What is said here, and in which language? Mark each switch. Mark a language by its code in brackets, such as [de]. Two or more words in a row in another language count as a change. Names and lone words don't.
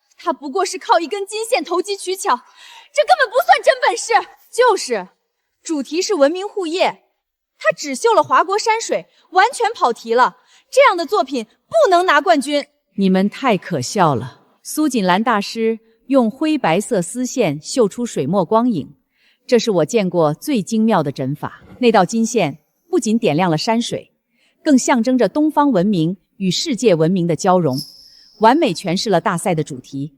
[zh] 他不過是靠一根金线投机取巧，这根本不算真本事。就是，主题是文明护业，他只绣了华国山水，完全跑题了。这样的作品不能拿冠軍。你们太可笑了！苏锦兰大師用灰白色絲線繡出水墨光影，這是我見過最精妙的針法。那道金線不僅點亮了山水，更象徵着東方文明與世界文明的交融，完美詮釋了大賽的主題。